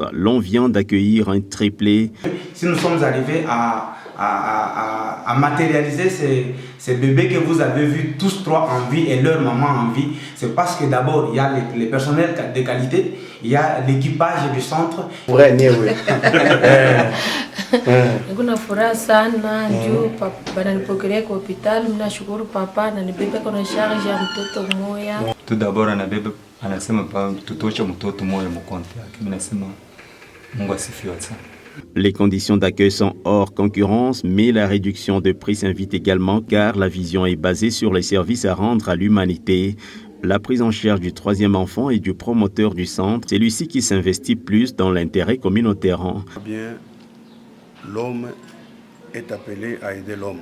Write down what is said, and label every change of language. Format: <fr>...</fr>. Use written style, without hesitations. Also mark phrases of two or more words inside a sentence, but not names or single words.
<fr>L'on vient d'accueillir un triplé. Si nous sommes arrivés à matérialiser ces bébés que vous avez vus tous trois en vie et leur maman en vie, c'est parce que d'abord il y a les personnels de qualité, il y a l'équipage du centre.</fr> <sw>Kuna furaha sana juu bananipokelea kwa hospitali. Mnashukuru papa ananibeba kwa charge ya mtoto mmoja.</sw> <fr>Tout d'abord</fr> <sw>anabeba anasema pa tutosha mtoto mmoja mkonti yake. Mimi nasema Mungu asifiwe sana.</sw> <fr>Les conditions d'accueil sont hors concurrence, mais la réduction de prix s'invite également car la vision est basée sur les services à rendre à l'humanité. La prise en charge du troisième enfant et du promoteur du centre, c'est lui-ci qui s'investit plus dans l'intérêt communautaire. Bien, l'homme est appelé à aider l'homme.</fr>